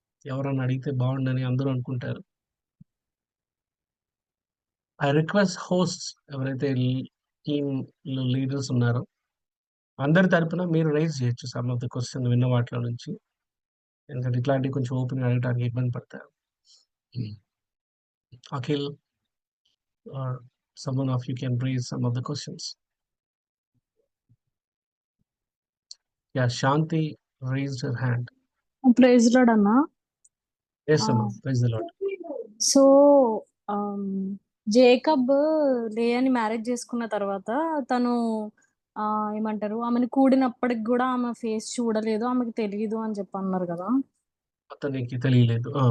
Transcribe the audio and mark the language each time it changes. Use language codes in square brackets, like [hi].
[te] ఎవరన్నా అడిగితే బావుండని అందరూ అనుకుంటారు. [en] I request hosts [te] ఎవరైతే టీమ్‌లో లీడర్స్ ఉన్నారో, అందరి తరపున మీరు రైజ్ చేయొచ్చు [en] some of the question [te] విన్న వాటిలో నుంచి. ఎందుకంటే ఇట్లాంటివి కొంచెం ఓపెన్‌గా అడగటానికి ఇబ్బంది పడతారు. హ్మ్. [en] Akhil or someone of you can raise some of the questions. Yeah, Shanti raised her hand. Praise lord anna. Yes, ఆ! Amma. Praise the Lord. [te] So, ఆహ్, జేకబ్ లేయాని మ్యారేజ్ చేసుకున్న తర్వాత తను ఏమంటారు ఆమెను కూడినప్పటికి గూడా ఆమె ఫేస్ చూడలేదు. ఆమెకు తెలీదు అని చెప్పి అన్నారు గదా! అతనికి తెలియలేదు. ఆ!